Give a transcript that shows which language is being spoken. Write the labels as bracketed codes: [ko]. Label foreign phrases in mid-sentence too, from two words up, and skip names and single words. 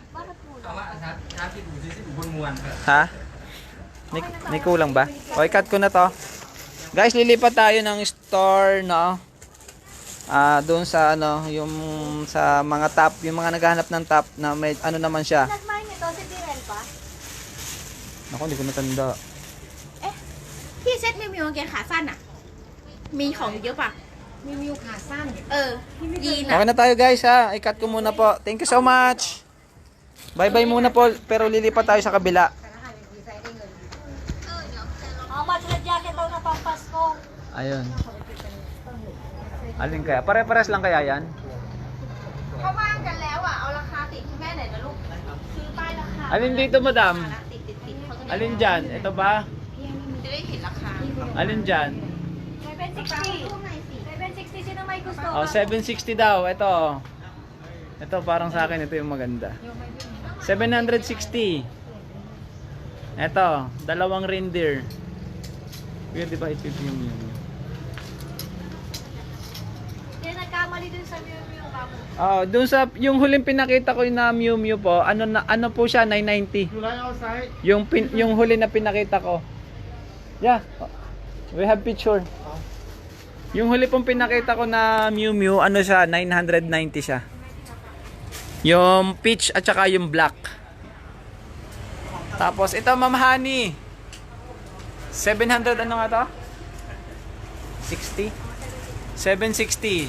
[tl] Ha? May kulang ba? O, i-cut ko na to. Guys, lilipat tayo ng store, no? Doon sa ano, yung sa mga top, yung mga naghahanap ng top na may ano naman siya. Nagmay nito, si Tirel pa? Ako, hindi ko natanda. [th] พี่เซ็ตมิวมิวกางเกงขาสั้นอ่ะ มีของเยอะป่ะ มีมิวขาสั้น ยีนอ่ะ [tl] Okay na tayo guys ha. I-cut ko muna po. [en] Thank you so much. Bye-bye [tl] muna po. Pero lilipat tayo sa kabila. Ang match na jacket daw na pampasko. Ayun. Alin kaya? Pare-pares lang kaya yan? [th] เขาว่างกันแล้วอ่ะ เอาราคาติดให้แม่หน่อยนะลูก ซื้อป้ายราคา [tl] Alin dito, madam? [th] ติดเขาจะได้ [tl] Alin dyan? Ito ba? [th] จะได้เห็นราคา [tl] Alin dyan? 760. 760, sino may gusto? Oh, 760 daw. Ito. Ito parang sa akin. Ito yung maganda. 760. Ito. Dalawang reindeer. Weird, di ba? Ito yung yun. Hindi, nagkamali dun sa Miu Miu kamo. Oh, doon sa yung huling pinakita ko na Miu Miu po, ano po siya 990. Yung huli na pinakita ko. [en] Yeah. We have picture. [tl] Yung huli pong pinakita ko na Miu Miu, ano siya, 990 siya. Yung peach at saka yung black. Tapos ito Ma'am Honey. 700 ano nga to? 60? 760.